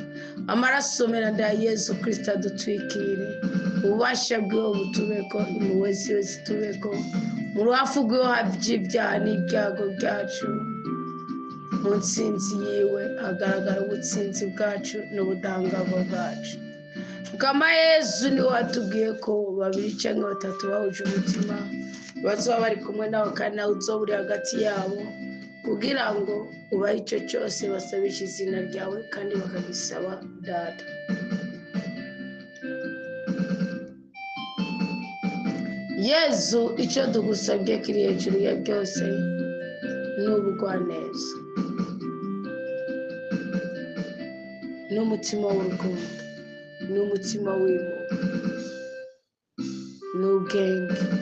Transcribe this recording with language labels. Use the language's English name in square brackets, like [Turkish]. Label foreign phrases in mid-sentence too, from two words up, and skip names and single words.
[Rundi] Amaraso meranda ya Yesu Kristo adutwikire, ububasha bwiwe butubeko, impuhwe ziwe zitubeko, mu ruhafu rwiwe havye ibyaha n'ibyago byacu. Mu ntsinzi yiwe hagaragara ubutsinzi bwacu n'ubudahangarwa bwacu. Kama Yesu niwe watubwiye ko babiri canke batatu bahuje umutima bazoba bari kumwe nawe, kandi nawe uzoba uri hagati yabo, kugira ngo ubahe icyo cyose basabisha izina ryawe kandi bakagisaba Data. Yesu, icyo tugusabye kiri hejuru ya byose ni ubugwaneza n'umutima w'urukundo n'umutima w'impuhwe n'ubwenge.